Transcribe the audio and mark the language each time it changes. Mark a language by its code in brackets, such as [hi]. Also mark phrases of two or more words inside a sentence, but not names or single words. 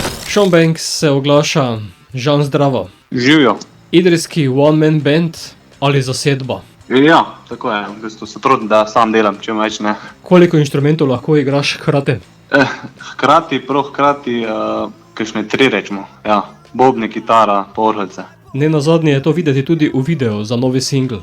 [sl] Sean Banks se oglaša. Žan, zdravo. Živijo. Idrijski [en] one-man band [sl] ali zasedba? Ja, tako je. V bistvu se trudim, da sam delam, čim več ne. Koliko inštrumentov lahko igraš hkrati? Hkrati, kakšne 3 rečemo. Ja, bobni, kitara, orgelce. Nenazadnje je to videti tudi v videu za novi singl.